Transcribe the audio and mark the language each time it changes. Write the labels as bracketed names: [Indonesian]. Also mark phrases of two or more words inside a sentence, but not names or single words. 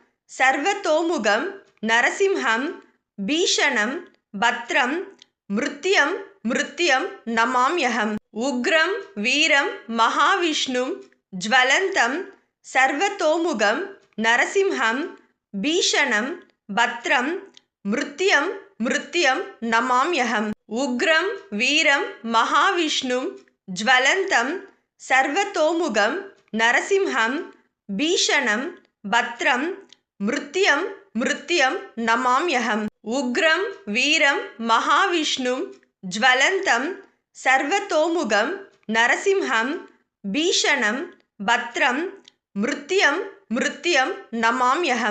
[Sanskrit] सर्वतोमुखं नरसिंहं भीषणं भद्रं मृत्युं मृत्युं नमाम्यहम् उग्रं वीरं महाविष्णुं ज्वलन्तं सर्वतोमुखं नरसिंहं भीषणं भद्रं मृत्युं मृत्युं नमाम्यहम् उग्रं वीरं महाविष्णुं ज्वलन्तं सर्वतोमुखं नरसिंहम् भीषणम् भद्रम् मृत्युम् मृत्युम् नमाम्यहम्. उग्रम् वीरम् महाविष्णुम् ज्वलन्तम् सर्वतोमुखम् नरसिंहम् भीषणम् भद्रम् मृत्युम् मृत्युम् नमाम्यहम्.